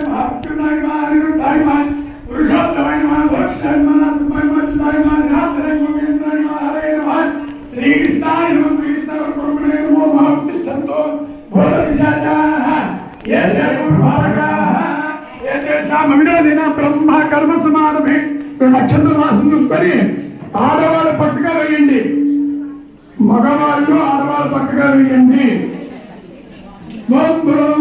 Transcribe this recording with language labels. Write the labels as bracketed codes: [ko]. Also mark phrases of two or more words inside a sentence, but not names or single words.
[sa] नमः अर्जुनाय नमः अनिरुद्धाय नमः पुरुषोत्तमाय नमः दक्षाय नमः नरसिंहाय नमः अच्युताय नमः निराधराय नमः गोविंदाय नमः हरे नमः श्रीकृष्णाय नमः श्रीकृष्णाय ब्रह्मणे नमो महातिष्ठन्तो भूतपिशाचाः ये देवभारकाः ये तेषाम् अविरोधेन ब्रह्म कर्म समारभे [te] నక్షత్ర మాసం చూసుకొని ఆడవాళ్ళ పక్కగా వేయండి, మగవాళ్ళు ఆడవాళ్ళ పక్కగా వేయండి.